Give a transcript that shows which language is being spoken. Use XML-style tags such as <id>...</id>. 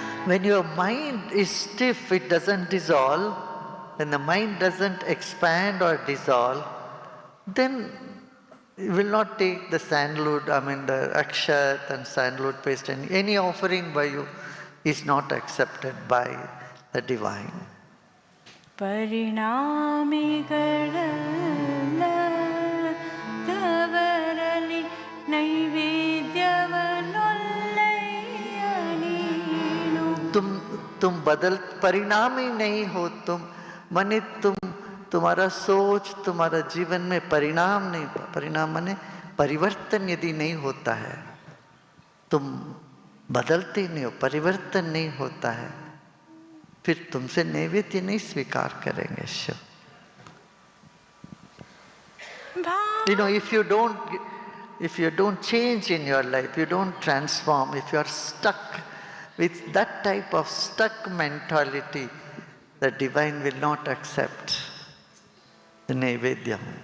<en>When your mind is stiff, it doesn't dissolve. When the mind doesn't expand or dissolve, then you will not take the sandalwood, the akshat and sandalwood paste, and any offering by you is not accepted by the divine.</en> <kn>ಪರಿಣಾಮಿಗಳಲ್ಲದವರಲ್ಲಿ ನೈವೇದ್ಯವನೊಲ್ಲಯ್ಯ ನೀನು.</kn> <hi>तुम परिणामी नहीं हो. तुम माने तुम तुम्हारा सोच, तुम्हारा जीवन में परिणाम नहीं, परिणाम माने परिवर्तन यदि नहीं होता है, तुम बदलते नहीं हो, परिवर्तन नहीं होता है, फिर तुमसे नैवेद्य नहीं स्वीकार करेंगे Shiv.</hi> <en>You know, if you don't change in your life, you don't transform, if you are stuck with that type of stuck mentality, the divine will not accept the naivedya.</en>